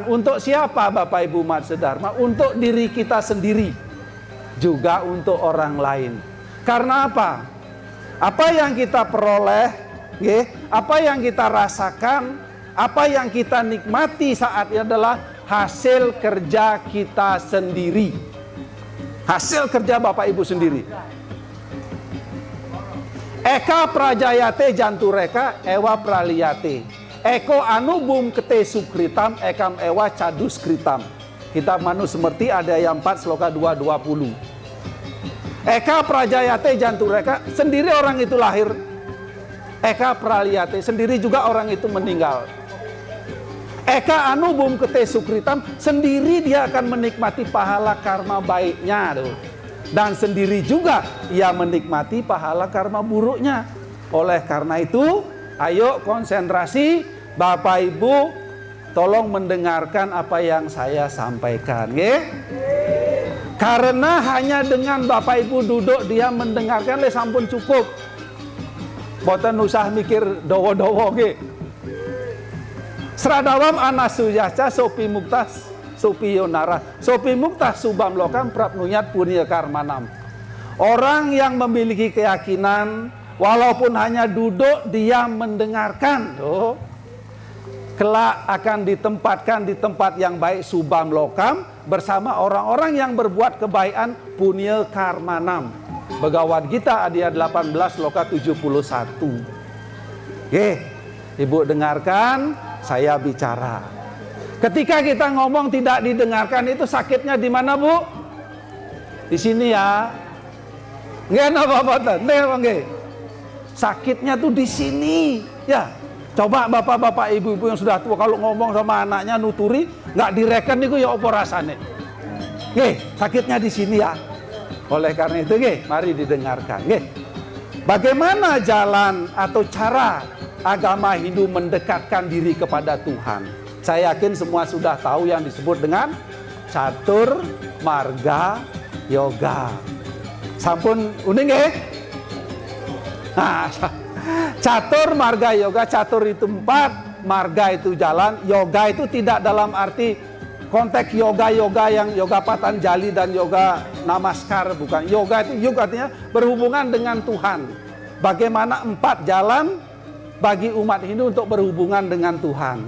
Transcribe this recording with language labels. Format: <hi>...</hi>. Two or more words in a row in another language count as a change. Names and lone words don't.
<id>Untuk siapa Bapak Ibu Umat Sedharma? Untuk diri kita sendiri, juga untuk orang lain. Karena apa? Apa yang kita peroleh, apa yang kita rasakan, apa yang kita nikmati saat ini adalah hasil kerja kita sendiri. Hasil kerja Bapak Ibu sendiri.</id> <sa>Eka prajayate jantureka ewa praliyate. Eko anubum kete sukritam ekam ewa cadus kritam. Kitab Manusmriti ada yang 4 sloka 220. Eka prajayate jantureka,</sa> <id>sendiri orang itu lahir.</id> <sa>Eka praliyate,</sa> <id>sendiri juga orang itu meninggal.</id> <sa>Eka anubum kete sukritam,</sa> <id>sendiri dia akan menikmati pahala karma baiknya tuh. Dan sendiri juga ia menikmati pahala karma buruknya. Oleh karena itu, ayo konsentrasi, Bapak Ibu, tolong mendengarkan apa yang saya sampaikan, Karena hanya dengan Bapak Ibu duduk dia mendengarkan</id> <jv>le sampun cukup. Boten usah mikir dowo-dowo,</jv> <sa>Sradawam anasuyaca sopi muktas sopi yonara sopi muktas subam lokam prapnuyat punya karmanam.</sa> <id>Orang yang memiliki keyakinan walaupun hanya duduk dia mendengarkan, kelak akan ditempatkan di tempat yang baik</id> <sa>subam lokam</sa> <id>bersama orang-orang yang berbuat kebaikan</id> <sa>punya karmanam.</sa> <id>Bhagavad Gita ayat 18 loka 71. Ibu dengarkan saya bicara. Ketika kita ngomong tidak didengarkan itu sakitnya di mana, Bu? Di sini ya. Nggak apa-apa, sakitnya tuh di sini, ya. Coba bapak-bapak, ibu-ibu yang sudah tua kalau ngomong sama anaknya nuturi, nggak direken itu ya apa rasanya. Sakitnya di sini ya. Oleh karena itu, mari didengarkan. Bagaimana jalan atau cara agama Hindu mendekatkan diri kepada Tuhan? Saya yakin semua sudah tahu yang disebut dengan Catur Marga Yoga.</id> <jv>Sampun uning</jv> <id>Nah, Catur Marga Yoga, catur itu 4, marga itu jalan, yoga itu tidak dalam arti konteks yoga yang yoga Patanjali dan yoga Namaskar, bukan. Yoga itu yoga artinya berhubungan dengan Tuhan. Bagaimana 4 jalan bagi umat Hindu untuk berhubungan dengan Tuhan.</id>